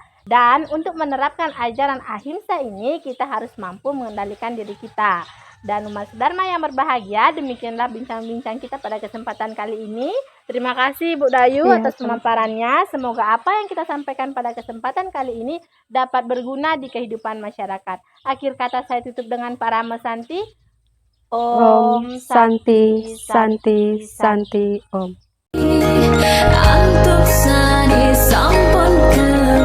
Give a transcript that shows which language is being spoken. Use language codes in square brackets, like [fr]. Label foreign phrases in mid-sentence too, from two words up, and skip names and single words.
[id] Dan untuk menerapkan ajaran ahimsa ini kita harus mampu mengendalikan diri kita. Dan umat Dharma yang berbahagia, demikianlah bincang-bincang kita pada kesempatan kali ini. Terima kasih Bu Dayu atas pemaparannya. Semoga apa yang kita sampaikan pada kesempatan kali ini dapat berguna di kehidupan masyarakat. Akhir kata saya tutup dengan parama santi. [sa] Om Santi Santi Santi Om. [ban] Antuk sani sampun